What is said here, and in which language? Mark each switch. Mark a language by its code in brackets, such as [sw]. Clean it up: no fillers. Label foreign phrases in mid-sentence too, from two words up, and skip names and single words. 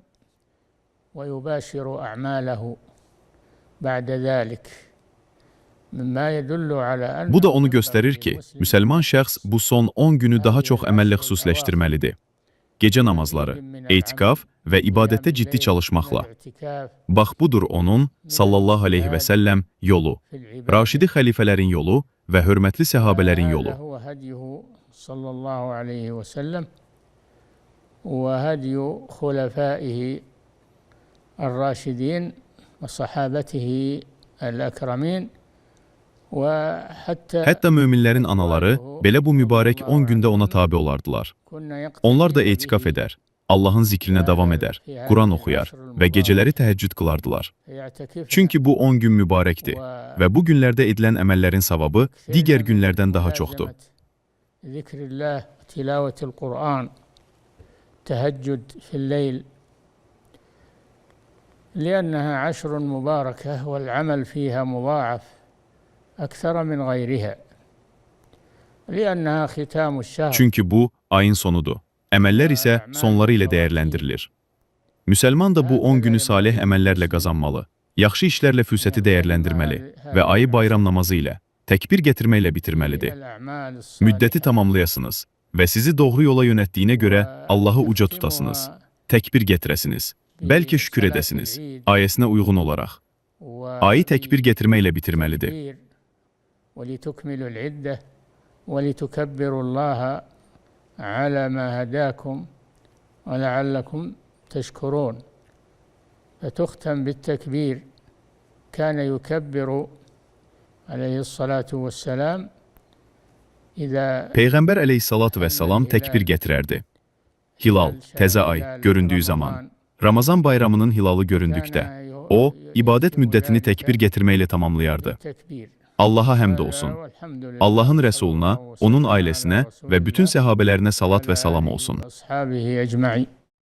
[az] Bu da onu göstərir ki, müsəlman şəxs bu son 10 günü daha çox əməllə xüsusiləşdirməlidir. Gecə namazları, etikaf və ibadətdə ciddi çalışmaqla. Bax, budur onun, [ar] صلى الله عليه وسلم, [az] yolu, Raşidi xəlifələrin yolu və hörmətli səhabələrin yolu. [ar] وهدي خلفائه الراشدين وصحابته الأكرمين. [az] Hətta möminlərin anaları belə bu mübarək 10 gündə ona tabi olardılar. Onlar da etikaf edər, Allahın zikrinə davam edər, Quran oxuyar və gecələri təhəccüd qılardılar. Çünki bu 10 gün mübarəkdir və bu günlərdə edilən əməllərin savabı digər günlərdən daha çoxdur. [ar] تهجد في الليل لأنها عشر مباركة والعمل فيها مضاعف أكثر من غيرها لأنها ختام الشهر. [az] Çünki bu ayın sonudur. Əməllər isə sonları ilə dəyərləndirilir. Müsəlman da bu 10 günü salih əməllərlə qazanmalı, yaxşı işlərlə fürsəti dəyərləndirməli və ayı bayram namazı ilə, təkbir gətirməklə bitirməlidir. Müddəti tamamlayasınız və sizi doğru yola yönətdiyinə görə Allahı uca tutasınız, təkbir gətirəsiniz, bəlkə şükür edəsiniz, ayəsinə uyğun olaraq. Ayı təkbir gətirməklə bitirməlidir. [ar] على ما هداكم ولعلكم تشكرون. فتختم بالتكبير. كان يكبر عليه الصلاة والسلام إذا [az] Peyğəmbər [ar] عليه الصلاة والسلام [az] təkbir gətirərdi. Hilal, təzə ay göründüyü zaman, Ramazan bayramının hilalı göründükdə, o, ibadət müddətini təkbir gətirməklə tamamlayardı. Allaha həmd olsun. Allahın Rəsuluna, onun ailəsinə və bütün səhabələrinə salat və salam olsun.